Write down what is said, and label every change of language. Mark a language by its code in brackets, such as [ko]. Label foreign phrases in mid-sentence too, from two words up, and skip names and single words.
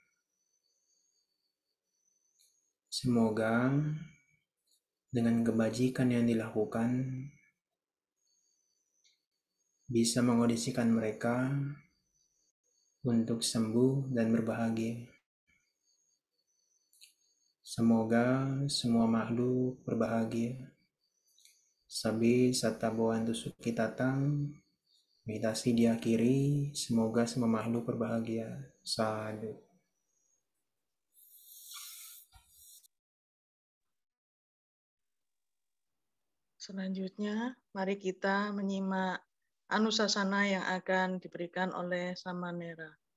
[id] Semoga dengan kebajikan yang dilakukan bisa mengondisikan mereka untuk sembuh dan berbahagia. Semoga semua makhluk berbahagia. [pi] Sabi sata bawantu suki tatang, [id] meditasi diakhiri, semoga semua makhluk berbahagia. Sadhu. Selanjutnya, mari kita menyimak anusasana yang akan diberikan oleh Samanera.